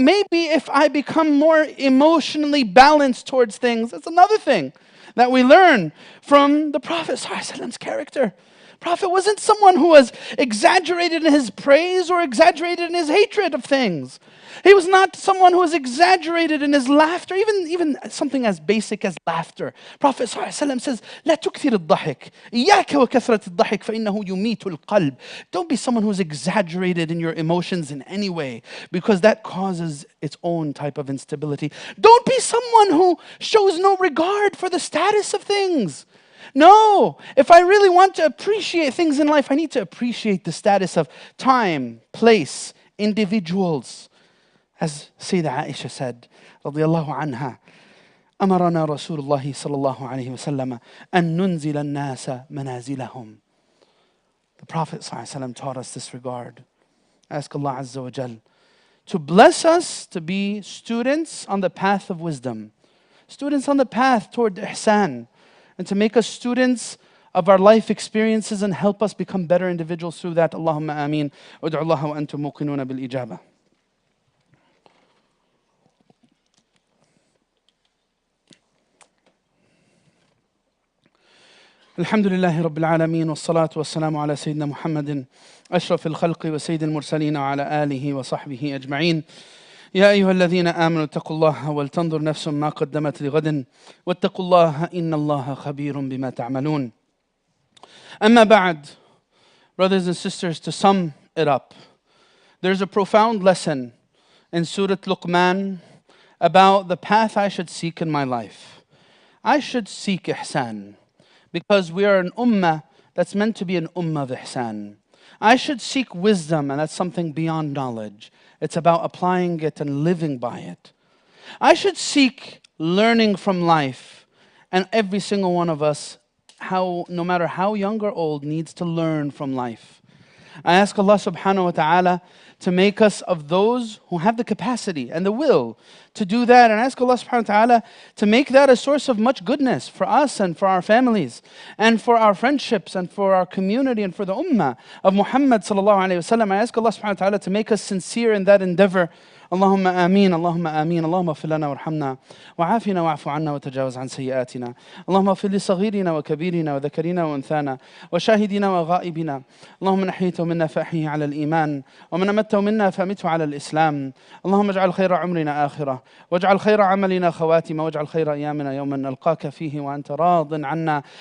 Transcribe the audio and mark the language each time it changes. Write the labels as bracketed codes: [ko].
[en] Maybe if I become more emotionally balanced towards things, that's another thing that we learn from the Prophet ﷺ's character. Prophet wasn't someone who was exaggerated in his praise or exaggerated in his hatred of things. He was not someone who was exaggerated in his laughter, even something as basic as laughter. Prophet ﷺ says, [ar] لا تكثر الضحك إياك وكثرة الضحك فإنه يميت القلب. [en] Don't be someone who's exaggerated in your emotions in any way, because that causes its own type of instability. Don't be someone who shows no regard for the status of things. No, if I really want to appreciate things in life, I need to appreciate the status of time, place, individuals. As Sayyidah Aisha said, radiyallahu anha, [ar] أمرنا رسول الله صلى الله عليه وسلم أن ننزل الناس منازلهم. [en] The Prophet ﷺ taught us this regard. Ask Allah Azza wa Jal to bless us to be students on the path of wisdom, students on the path toward ihsan, and to make us students of our life experiences and help us become better individuals through that. [ar] Allahumma ameen. Ud'u Allah wa antum muqinuna bil ijaba. الحمد لله رب العالمين والصلاة والسلام على سيدنا محمد أشرف الخلق وسيد المرسلين وعلى آله وصحبه أجمعين. يا أيها الذين آمنوا اتقوا الله ولتنظر نفس ما قدمت لغد واتقوا الله إن الله خبير بما تعملون. أما بعد, [en] brothers and sisters, to sum it up, there's a profound lesson in Surah Luqman about the path I should seek in my life. I should seek ihsan because we are an ummah that's meant to be an ummah of ihsan. I should seek wisdom, and that's something beyond knowledge. It's about applying it and living by it. I should seek learning from life, and every single one of us, no matter how young or old, needs to learn from life. I ask Allah subhanahu wa ta'ala to make us of those who have the capacity and the will to do that. And I ask Allah subhanahu wa ta'ala to make that a source of much goodness for us and for our families and for our friendships and for our community and for the ummah of Muhammad sallallahu alayhi wa sallam. I ask Allah subhanahu wa ta'ala to make us sincere in that endeavor. [ar] اللهم آمين اللهم آمين اللهم اغفر لنا وارحمنا وعافنا واعف عنا وتجاوز عن سيئاتنا اللهم اغفر لصغيرنا وكبيرنا وذكرنا وأنثانا وشاهدنا وغائبنا اللهم من أحييته منا فأحيه على الإيمان ومن أمته منا فأمته على الإسلام اللهم اجعل خير عمرنا آخرة واجعل خير عملنا خواتمة واجعل خير أيامنا يوما نلقاك فيه وأنت راض عنا